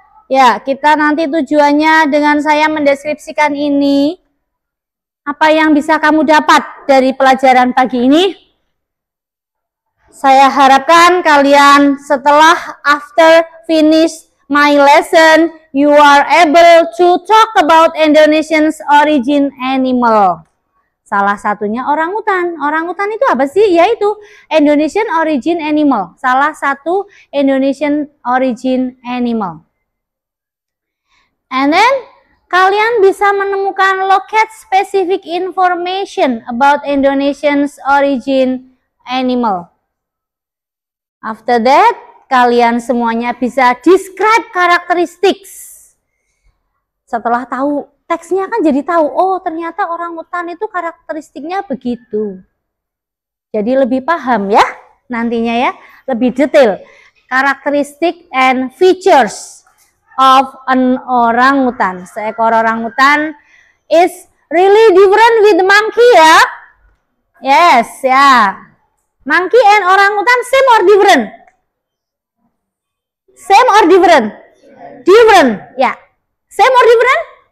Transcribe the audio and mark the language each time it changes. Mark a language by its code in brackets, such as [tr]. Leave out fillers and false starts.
[id] Ya, kita nanti tujuannya dengan saya mendeskripsikan ini. Apa yang bisa kamu dapat dari pelajaran pagi ini? Saya harapkan kalian setelah [en] after finish my lesson, you are able to talk about Indonesian's origin animal. [id] Salah satunya orangutan. Orangutan itu apa sih? Yaitu [en] Indonesian origin animal. [id] Salah satu [en] Indonesian origin animal. And then [id] kalian bisa menemukan [en] locate specific information about Indonesian's origin animal. After that, [id] kalian semuanya bisa [en] describe characteristics. [id] Setelah tahu teksnya kan jadi tahu, oh ternyata orangutan itu karakteristiknya begitu. Jadi lebih paham ya nantinya ya, lebih detail. [en] Karakteristik and features of an orangutan. Seekor orangutan is really different with monkey ya. Yes, ya. Monkey and orangutan same or different? Same or different? Different, ya. Same or different?